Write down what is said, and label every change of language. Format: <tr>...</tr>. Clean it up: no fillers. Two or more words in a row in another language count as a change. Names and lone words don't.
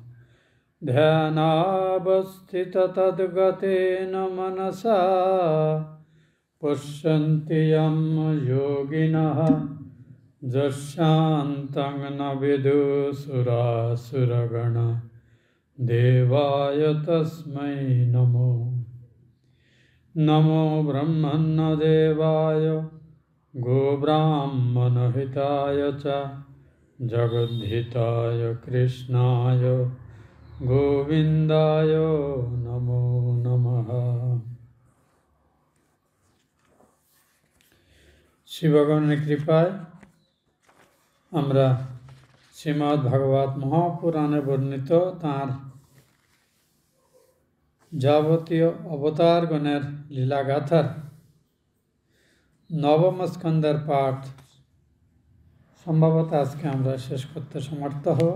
<sa>ध्यानावस्थिततद्गतेन मनसा पश्यन्ति यं योगिनः यशान्तं न विदुसुरासुरगणा देवाय तस्मै नमो नमो ब्रह्मण्यदेवाय गोब्राह्मणहिताय च जगद्धिताय कृष्णाय गोविन्दाय नमो नमः।</sa> <bn>শ্রী ভগবানের কৃপায় আমরা শ্রীমদ্ ভাগবত মহাপুরাণে বর্ণিত তাঁর যাবতীয় অবতারগণের লীলাগাথার নবম স্কন্ধের পাঠ সম্ভবত আজকে আমরা শেষ করতে সমর্থ হব।</bn>